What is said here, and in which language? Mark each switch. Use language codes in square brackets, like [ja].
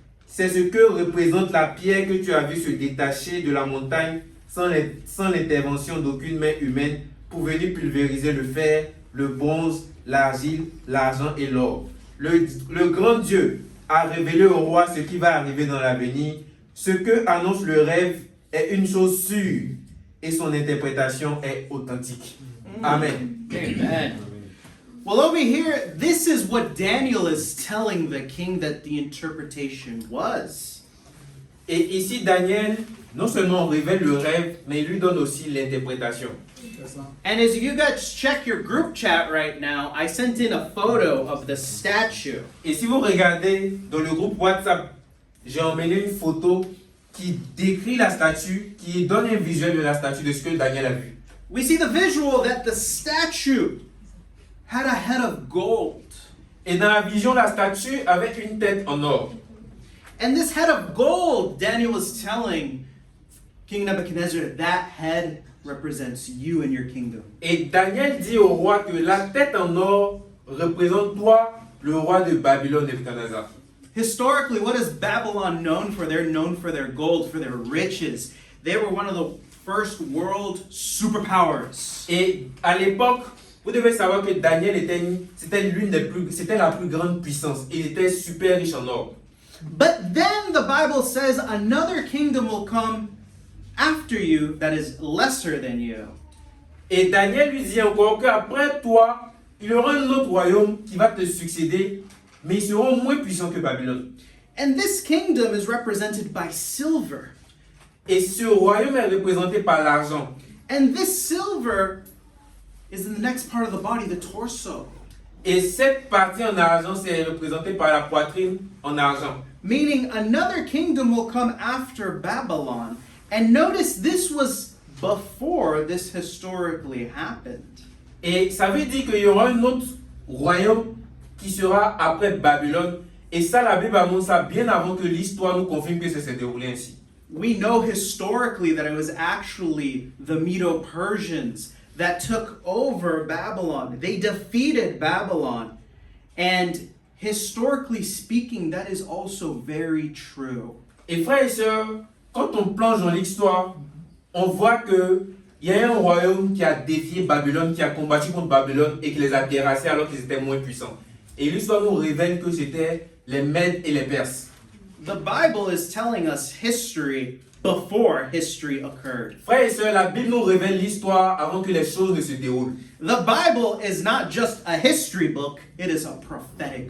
[fr] C'est ce que représente la pierre que tu as vue se détacher de la montagne sans l'intervention d'aucune main humaine pour venir pulvériser le fer, le bronze, l'argile, l'argent et l'or. Le grand Dieu a révélé au roi ce qui va arriver dans l'avenir. Ce que annonce le rêve est une chose sûre et son interprétation est authentique. Amen. Amen. [en] Well, over here, this is what Daniel is telling the king that the interpretation was. [fr] Et ici, Daniel, non seulement révèle le rêve, mais il lui donne aussi l'interprétation. [en] And as you guys check your group chat right now, I sent in a photo of the statue. [fr] Et si vous regardez dans le groupe WhatsApp, j'ai emmené une photo qui décrit la statue, qui donne un visuel de la statue, de ce que Daniel a vu. [en] We see the visual that the statue had a head of gold. [fr] Et dans la vision, la statue avait une tête en or. [en] And this head of gold, Daniel was telling King Nebuchadnezzar, that head represents you and your kingdom. [fr] Et Daniel dit au roi que la tête en or représente toi, le roi de Babylone, Nebuchadnezzar. [en] Historically, what is Babylon known for? They're known for their gold, for their riches. They were one of the first world superpowers. [fr] Et à l'époque, vous devez savoir que Daniel c'était la plus grande puissance. Il était super riche en or. [en] But then the Bible says another kingdom will come after you that is lesser than you. [fr] Et Daniel lui dit encore qu'après toi, il y aura un autre royaume qui va te succéder, mais ils seront moins puissants que Babylone. [en] And this kingdom is represented by silver. [fr] Et ce royaume est représenté par l'argent. [en] And this silver is in the next part of the body, the torso. [fr] Et cette partie en argent, c'est représenté par la poitrine en argent. [en] Meaning another kingdom will come after Babylon. And notice this was before this historically happened. [fr] Et ça veut dire qu'il y aura un autre royaume qui sera après Babylone. Et ça, la Bible annonce ça bien avant que l'histoire nous confirme que ça s'est déroulé ainsi. [en] We know historically that it was actually the Medo-Persians that took over Babylon. They defeated Babylon. And historically speaking, that is also very true. [fr] Et frères et sœurs, quand on plonge dans l'histoire, on voit que il y a un royaume qui a défié Babylone, qui a combattu contre Babylone et qui les a terrassés alors qu'ils étaient moins puissants. Et l'histoire nous révèle que c'était les Mèdes et les Perses. [en] The Bible is telling us history before history occurred. [fr] Frères et sœurs, la Bible nous révèle l'histoire avant que les choses ne se déroulent. [en] The Bible is not just a history book, it is a prophetic.